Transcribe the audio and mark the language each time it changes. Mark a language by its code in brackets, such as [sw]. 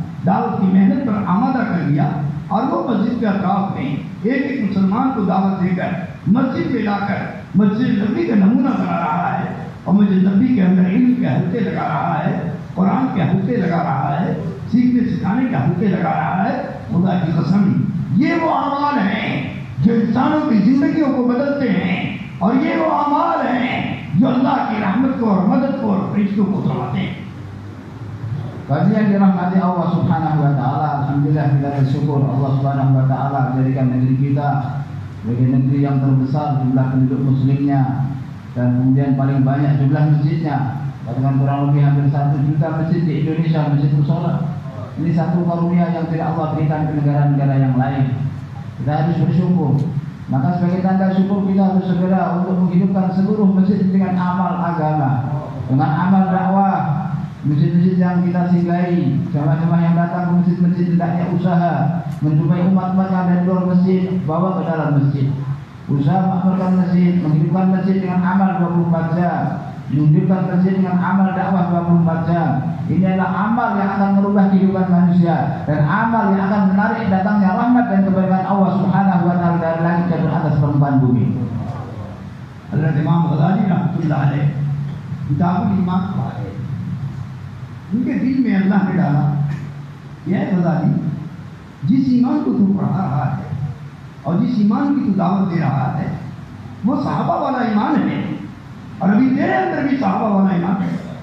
[ur] دعوت کی محنت پر آمادہ کر دیا, اور وہ مسجد کے اطراف میں ایک مسلمان کو دعوت دے کر مسجد میں لا کر مسجد نبی کا نمونہ بنا رہا ہے, اور مسجد نبی کے اندر علم کے حلقے لگا رہا ہے, قرآن کے حلقے لگا رہا ہے, سیکھنے سکھانے کے حلقے لگا رہا ہے. خدا کی قسم یہ وہ اعمال ہیں جو انسانوں کی زندگیوں کو بدلتے ہیں, اور یہ وہ اعمال ہیں جو اللہ کی رحمت کو اور مدد کو اور فرشتوں کو سناتے ہیں. [id] Bagi yang dirahmati Allah Subhanahu wa Ta'ala, alhamdulillah kita bersyukur Allah Subhanahu wa Ta'ala menjadikan negeri kita sebagai negeri yang terbesar jumlah penduduk muslimnya, dan kemudian paling banyak jumlah masjidnya. Dengan kurang lebih hampir 1 juta masjid di Indonesia, masjid musola. Ini satu karunia yang tidak Allah berikan ke negara-negara yang lain. Kita harus bersyukur. Maka sebagai tanda syukur kita harus segera untuk menghidupkan seluruh masjid dengan amal agama, dengan amal dakwah. Masjid-masjid yang kita singgahi, jamaah-jamaah yang datang ke masjid-masjid hendaknya usaha menjumpai umat-umat yang ada di luar masjid, bawa ke dalam masjid. Usaha mengamalkan masjid, menghidupkan masjid dengan amal 24 jam, menghidupkan masjid dengan amal dakwah 24 jam. Ini adalah amal yang akan merubah kehidupan manusia, dan amal yang akan menarik datangnya rahmat dan keberkahan Allah Subhanahu wa Ta'ala dari langit dan atas permukaan bumi. [ur] حضرت امام غزالی رحمۃ اللہ علیہ کتاب الایمان پڑھے, ان کے دل میں اللہ نے ڈالا, یہ غزالی جس ایمان کو تو پڑھا رہا ہے اور جس ایمان کی تو دعوت دے رہا ہے وہ صحابہ والا ایمان ہے, اور ابھی تیرے اندر بھی صحابہ والا ایمان ہے.